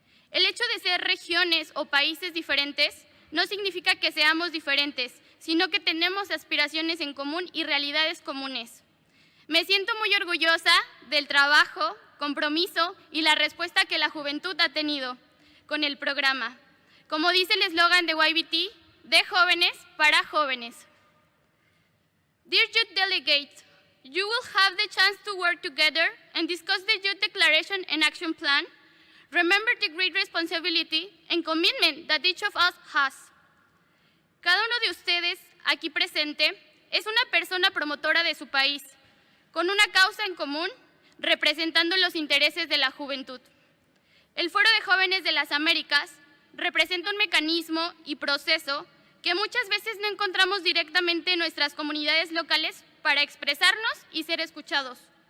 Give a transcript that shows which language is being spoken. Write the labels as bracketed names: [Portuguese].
[Spanish] El hecho de ser regiones o países diferentes no significa que seamos diferentes, sino que tenemos aspiraciones en común y realidades comunes. Me siento muy orgullosa del trabajo, compromiso y la respuesta que la juventud ha tenido con el programa. Como dice el eslogan de YBT, de jóvenes para jóvenes. [English] Dear Youth Delegates, you will have the chance to work together and discuss the Youth Declaration and Action Plan. Remember the great responsibility and commitment that each of us has. [Spanish] Cada uno de ustedes aquí presente es una persona promotora de su país, con una causa en común, representando los intereses de la juventud. El Foro de Jóvenes de las Américas representa un mecanismo y proceso que muchas veces no encontramos directamente en nuestras comunidades locales para expresarnos y ser escuchados.